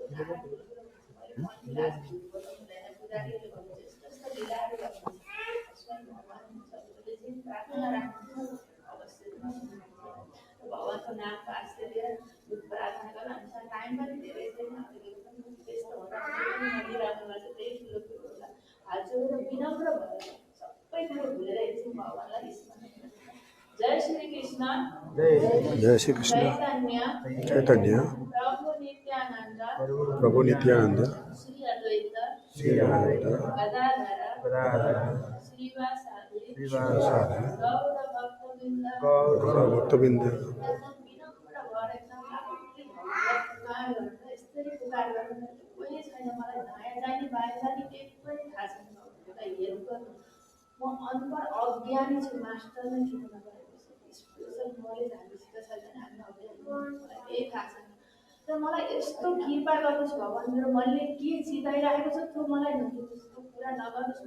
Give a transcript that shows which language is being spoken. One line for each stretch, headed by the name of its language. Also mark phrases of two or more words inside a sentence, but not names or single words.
Nepali: मैले पुजारीले भन्नुहुन्छ यस्तो यस्तो लीलाहरू गर्नुहुन्छ स्वयं भगवान् हजुरहरूले चाहिँ प्रार्थना राख्नुहुन्छ अवश्य भगवान्को नामको आश्रय लिएर प्रार्थना गर्न अनुसार टाइम पनि धेरै छैन हजुरहरू पनि व्यस्त हुँदा नदिइराख्नु भएको छ त्यही ठुलो कुरो होला हात जोडेर विनम्र भएर सबै कुरो भुलेर एकछिन भगवान्लाई स्मरण जय श्री कृष्ण जय श्री कृष्ण चैतन्य प्रभु नित्यानंद श्री अद्वैत श्री गदाधर श्रीवासादि गौर भक्तवृन्द विनम्र भएर एकदम आफूले भगवान् यसरी पुकार गर्नु कोही छैन मलाई नयाँ जाने बाहिर जाने केही पनि थाहा छैन एउटा हेल्प गर्नु म अनपढ अज्ञानी छु मास्टर नै छु नगरेको स्पेसल नलेज हामीसित छैन हामी अज्ञानी मलाई केही थाहा छैन तर मलाई यस्तो कृपा गर्नुहोस् भगवान् मेरो मैले के चिताइरहेको छ त्यो मलाई नदिनुहोस् त्यो पुरा नगर्नुहोस्